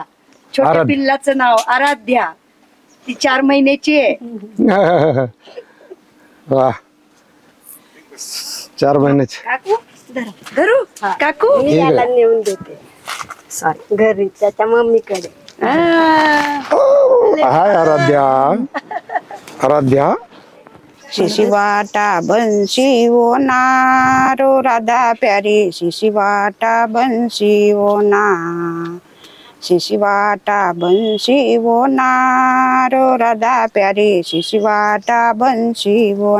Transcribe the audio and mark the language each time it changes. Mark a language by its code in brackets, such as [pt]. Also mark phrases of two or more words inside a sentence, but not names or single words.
[mr] छोट्या पिल्लाचं नाव आराध्या. ती 4 महिन्याची आहे. वा, 4 महिन्याची. काकू धरू, काकू याला नेऊन देते. सॉरी, घरी त्याच्या मम्मीकडे. हाय आराध्या. आराध्या शिशिवाटा बंसी वो नारो राधा प्यारी शिशिवाटा बंसी वो ना शिशिवाटा बंसी वो नारो राधा प्यारी शिशिवाटा बंसी वो